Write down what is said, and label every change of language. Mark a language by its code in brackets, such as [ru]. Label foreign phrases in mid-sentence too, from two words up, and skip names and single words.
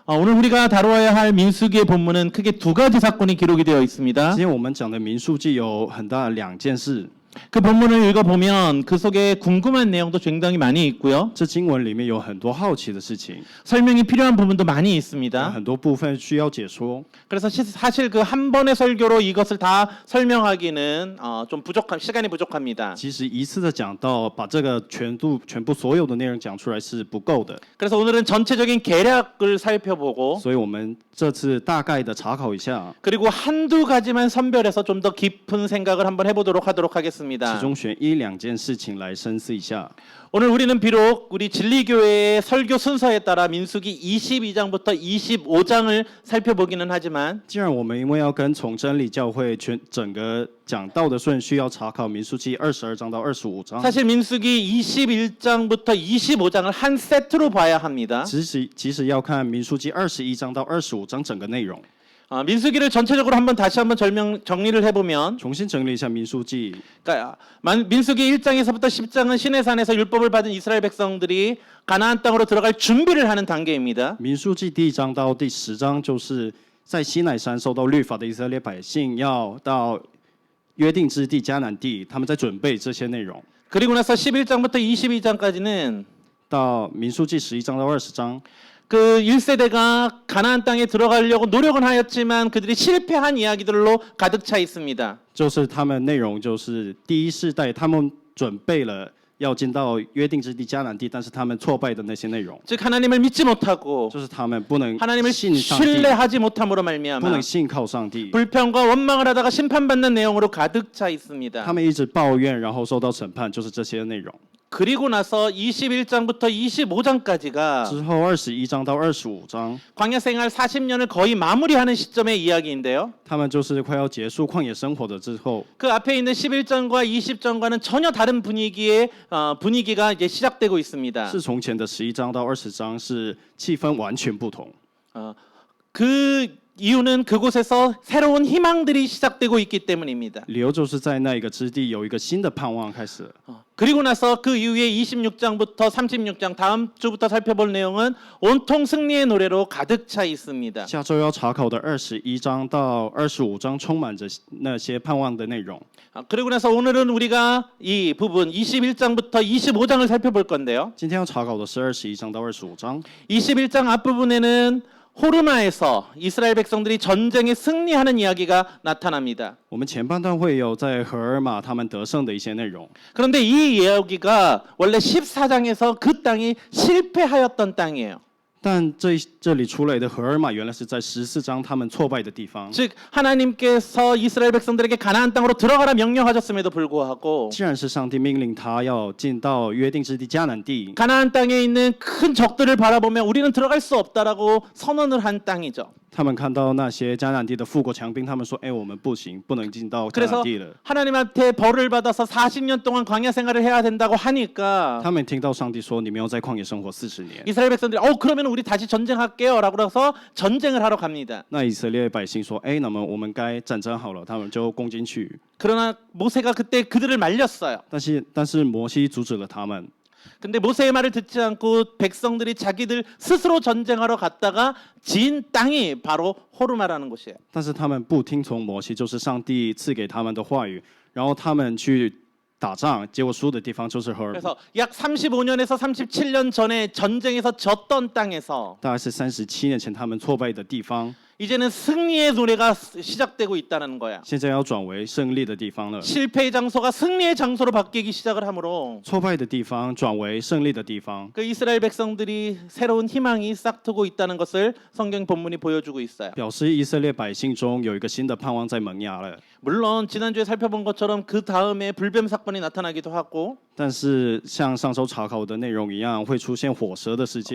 [ko] 오늘 우리가 다루어야 할 민수기의 본문은 크게 두 가지 사건이 기록이 되어 있습니다. [zh] 今天我们讲的民数记有很大的两件事， [ko] 그 본문을 읽어보면 그 속에 궁금한 내용도 굉장히 많이 있고요. [zh] 这经文里面有很多好奇的事情， [ko] 설명이 필요한 부분도 많이 [zh] 有 [ko] 있습니다. [zh] 很多部分需要解说。 [ko] 그래서 사실 그 한 번의 설교로 이것을 다 설명하기는 좀 시간이 부족합니다. [zh] 其实一次的讲到，把这个全部所有的内容讲出来是不够的， [ko] 그래서 오늘은 전체적인 개략을 살펴보고 [zh] 所以我们这次大概的查考一下， [ko] 그리고 한두 가지만 선별해서 좀 더 깊은 생각을 한번 해보도록 하겠습니다. [zh] 其中选一两件事情来深思一下。 [ko] 오늘 우리는 비록 우리 진리교회의 설교 순서에 따라 민수기 22장부터 25장을 살펴보기는 하지만 [zh] 既然我们因为要跟从真理教会整个讲道的顺序要查考民数记22章到25章， [ko] 사실 민수기 21장부터 25장을 한 세트로 봐야 합니다. [zh] 其实要看民数记21章到25章整个内容。 [ko] 민수기를 전체적으로 다시 한번 정리를 해보면 [zh] 重新整理一下民数记， [ko] 그러니까 민수기 1장에서부터 10장은 시내산에서 율법을 받은 이스라엘 백성들이 가나안 땅으로 들어갈 준비를 하는 단계입니다. [zh] 民数记第1章到第10章就是在西乃山受到律法的以色列百姓要到约定之地迦南地，他们在准备这些内容。 [ko] 그리고 나서 11장부터 22장까지는 [zh] 到民数记11章到20章， [ko] 그 1세대가 가나안 땅에 들어가려고 노력은 하였지만 그들이 실패한 이야기들로 가득 차 있습니다. [zh] 就是他们内容就是第一世代他们准备了要进到约定之地迦南地，但是他们挫败的那些内容， [ko] 즉 하나님을 믿지 못하고 [zh] 就是他们不能 [ko] 하나님을 [zh] 信上帝， [ko] 신뢰하지 못함으로 [zh] 不 [ko] 말미암아 [zh] 能信靠上帝， [ko] 불평과 원망을 하다가 심판받는 내용으로 가득 차 [zh] 他 [ko] 있습니다. [zh] 们一直抱怨，然后受到审判，就是这些内容。 [ko] 그리고 나서 21장부터 25장까지가 [zh] 之后21章到25章， [ko] 광야 생활 40년을 거의 마무리하는 시점의 이야기인데요. [zh] 他们就是快要结束旷野生活的之后， [ko] 그 앞에 있는 11장과 20장과는 전혀 다른 분위기가 이제 시작되고 있습니다. [zh] 是从前的11章到20章是气氛完全不同。 [ko] 그 이유는 그곳에서 새로운 희망들이 시작되고 있기 때문입니다. [zh] 理由就是在那一个之地有一个新的盼望开始了。 [ko] 그리고 나서 그 이후에 26장부터 36장 다음 주부터 살펴볼 내용은 온통 승리의 노래로 가득 차 있습니다. [zh] 下周要查考的21章到25章充满着那些盼望的内容。 [ko] 그리고 나서 오늘은 우리가 이 부분 21장부터 25장을 살펴볼 건데요. [zh] 今天要查考的是21章到25章。 [ko] 21장 앞부분에는 호르마에서 이스라엘 백성들이 전쟁에 승리하는 이야기가 나타납니다. [zh] 我们前半段会有在荷尔玛他们得胜的一些内容， [ko] 그런데 이 이야기가 원래 14장에서 그 땅이 실패하였던 땅이에요. [zh] 但这里出来的荷尔玛原来是在14章他们挫败的地方。 [ko] 즉 하나님께서 이스라엘 백성들에게 가나안 땅으로 들어가라 명령하셨음에도 불구하고 [zh] 既然是上帝命令他要进到约定之地迦南地， [ko] 가나안 땅에 있는 큰 적들을 바라보며 우리는 들어갈 수 없다라고 선언을 한 땅이죠. [zh] 他们看到那些迦南地的富国强兵，他们说：“哎，我们不行，不能进到迦 [ko] 그래서 [zh] 南地了。 [ko] 하나님한테 벌을 받아서 40년 동안 광야 생활을 해야 된다고 하니까 [zh] 他们听到上帝说：“你们要在旷野生活40年。 [ko] 이스라엘 백성들이 그러면 우리 다시 전쟁할게요라고 해서 전쟁을 하러 갑니다. ” [zh] 那以色列百姓说：“哎，那么我们该战争好了。” 他们就攻进去。 [ko] 그러나 모세가 그때 그들을 말렸어요. [zh] 但是摩西阻止了他们。 [ko] 근데 모세의 말을 듣지 않고 백성들이 자기들 스스로 전쟁하러 갔다가 진 땅이 바로 호르마라는 곳이에요. [zh] 但是他们不听从摩西，就是上帝赐给他们的话语，然后他们去打仗，结果输的地方就是荷尔玛。 [ko] 그래서 약 35년에서 37년 전에 전쟁에서 졌던 땅에서 [zh] 大概是37年前他们挫败的地方， [ko] 이제는 승리의 노래가 시작되고 있다는 거야. [zh] 现在要转为胜利的地方了。 [ko] 실패의 장소가 승리의 장소로 바뀌기 시작을 하므로 [zh] 挫败的地方转为胜利的地方， [ko] 그 이스라엘 백성들이 새로운 희망이 싹트고 있다는 것을 성경 본문이 보여주고 있어요. [zh] 表示以色列百姓中有一个新的盼望在萌芽了。 [ko] 물론 지난주에 살펴본 것처럼 그 다음에 불뱀 사건이 나타나기도 하고 [zh] 但是像上周查考的内容一样，会出现火蛇的事件，